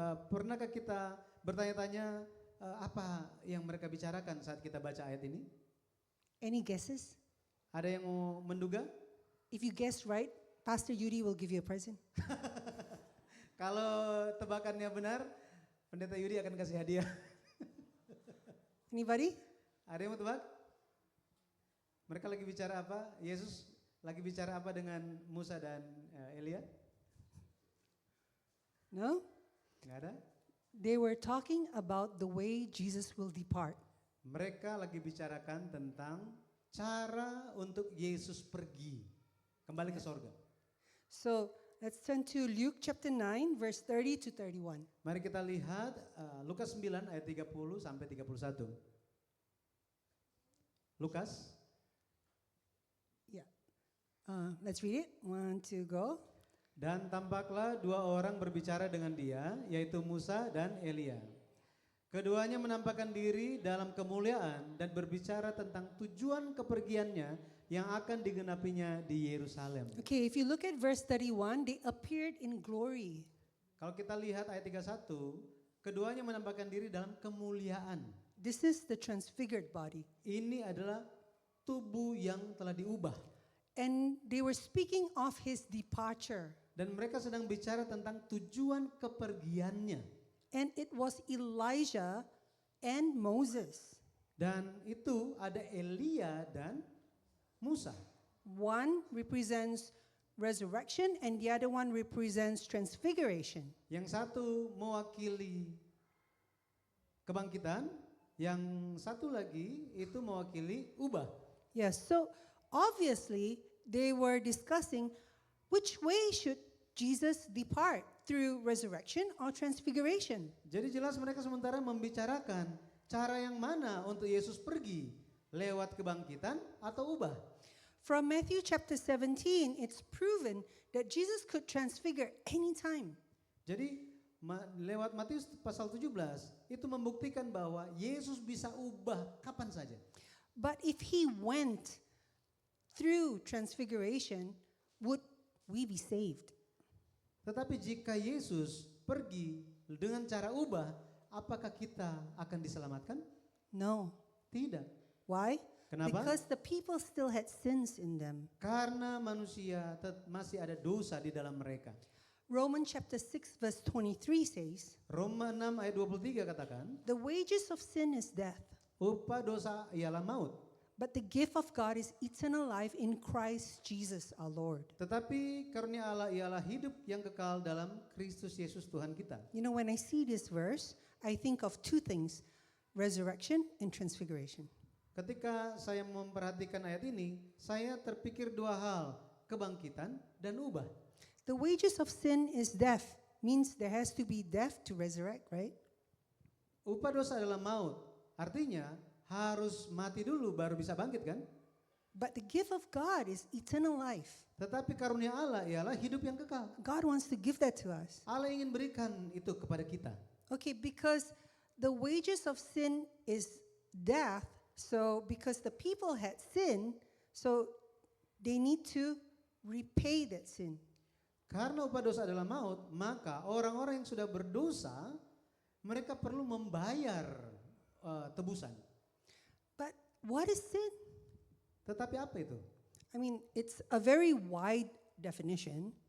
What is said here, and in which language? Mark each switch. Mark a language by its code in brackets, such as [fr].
[id] Pernahkah kita bertanya-tanya apa yang mereka bicarakan saat kita baca ayat ini? [en] Any guesses? [id] Ada yang mau menduga? [en] If you guess right, Pastor Yudi will give you a present. [id] Kalau tebakannya benar, Pendeta Yudi akan kasih hadiah. [en] Anybody? [id] Ada yang mau tebak? Mereka lagi bicara apa? Yesus lagi bicara apa dengan Musa dan Elia? [en] No? [id] Nggak ada? [en] They were talking about the way Jesus will depart. [id] Mereka lagi bicarakan tentang cara untuk Yesus pergi kembali ke sorga. [en] So let's turn to Luke chapter 9, verse 30 to 31. [id] Mari kita lihat Lukas 9 ayat 30 sampai 31. Lukas. [en] Let's read it. 1, 2, go. [id] Dan tampaklah dua orang berbicara dengan dia, yaitu Musa dan Elia. Keduanya menampakkan diri dalam kemuliaan dan berbicara tentang tujuan kepergiannya yang akan digenapinya di Yerusalem. [en] Okay, if you look at verse 31, they appeared in glory. [id] Kalau kita lihat ayat 31, keduanya menampakkan diri dalam kemuliaan. [en] This is the transfigured body. [id] Ini adalah tubuh yang telah diubah. [en] And they were speaking of his departure. [id] Dan mereka sedang bicara tentang tujuan kepergiannya. [en] And it was Elijah and Moses. [id] Dan itu ada Elia dan Musa. [en] One represents resurrection and the other one represents transfiguration. [id] Yang satu mewakili kebangkitan, yang satu lagi itu mewakili ubah. [en] Yes, so obviously they were discussing which way should Jesus depart, through resurrection or transfiguration. [id] Jadi jelas mereka sementara membicarakan cara yang mana untuk Yesus pergi, lewat kebangkitan atau ubah. [en] From Matthew chapter 17, it's proven that Jesus could transfigure anytime. [id] Jadi lewat Matius pasal 17 itu membuktikan bahwa Yesus bisa ubah kapan saja. [en] But if he went through transfiguration, would we be saved? [id] Tetapi jika Yesus pergi dengan cara ubah, apakah kita akan diselamatkan? [en] No. [id] Tidak. [en] Why? [id] Kenapa? [en] Because the people still had sins in them. [id] Karena manusia masih ada dosa di dalam mereka. [en] Romans chapter 6 verse 23 says, [id] Roma 6 ayat 23 katakan, [en] the wages of sin is death, [id] upah dosa ialah maut. [en] but the gift of God is eternal life in Christ Jesus our Lord. [id] Tetapi karunia Allah ialah hidup yang kekal dalam Kristus Yesus Tuhan kita. [en] You know, when I see this verse, I think of two things, resurrection and transfiguration. [id] Ketika saya memperhatikan ayat ini, saya terpikir dua hal, kebangkitan dan ubah. [en] The wages of sin is death, means there has to be death to resurrect, right? [id] Upah dosa adalah maut, artinya harus mati dulu baru bisa bangkit kan? [en] But the gift of God is eternal life. [id] Tetapi karunia Allah ialah hidup yang kekal. [en] God wants to give that to us. [id] Allah ingin berikan itu kepada kita. [en] Okay, because the wages of sin is death, so because the people had sin, so they need to repay that sin. [id] Karena upah dosa adalah maut, maka orang-orang yang sudah berdosa, mereka perlu membayar tebusan. [en] But what is sin? [id] Tetapi apa itu? [en] I mean, it's a very wide definition.